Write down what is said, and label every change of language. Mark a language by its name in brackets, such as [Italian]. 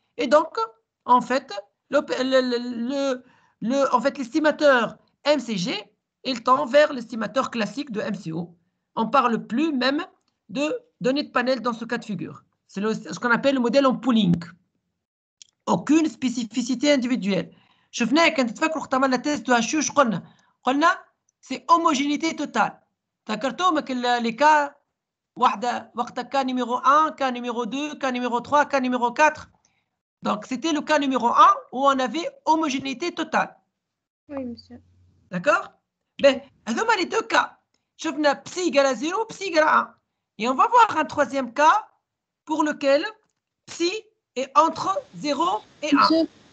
[French] Et donc, en fait, l'estimateur MCG, il tend vers l'estimateur classique de MCO. On ne parle plus même de données de panel dans ce cas de figure. C'est ce qu'on appelle le modèle en pooling. Aucune spécificité individuelle. [Arabic] شفناه كان تتفكروا وقت عملنا تيست دو هاشوش قلنا [French] c'est homogénéité totale. [Arabic] تذكرتوا [French] les cas [Arabic] واحدة وقتها [French] cas numéro 1, cas numéro 2, cas numéro 3, cas numéro 4. Donc c'était le cas numéro 1 où on avait homogénéité totale. Oui, monsieur. D'accord? Ben, les deux cas. [Arabic] شفنا [French] psi égale à 0, psi égale à 1. Et on va voir un troisième cas pour lequel psi est entre 0 et 1.